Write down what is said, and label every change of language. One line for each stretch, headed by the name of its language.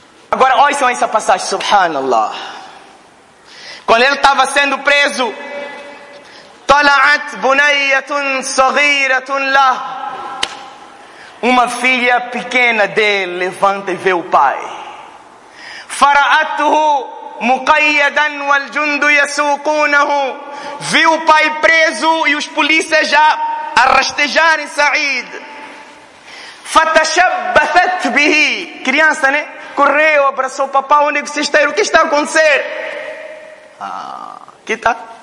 Portuguese: Agora, ouçam essa passagem, subhanallah. Quando ele estava sendo preso,
Arabic: طلعت بنية صغيرة له.
Portuguese: Uma filha pequena dele levanta e vê o pai.
Arabic: فرأته مقيدا والجند يسوقونه.
Portuguese: Viu o pai preso e os polícias já a rastejarem Sa'id.
Arabic: فتشبثت به.
Portuguese: Criança, né? Correu, abraçou o papai. Onde você está? O que está a acontecer? Ah, que tá?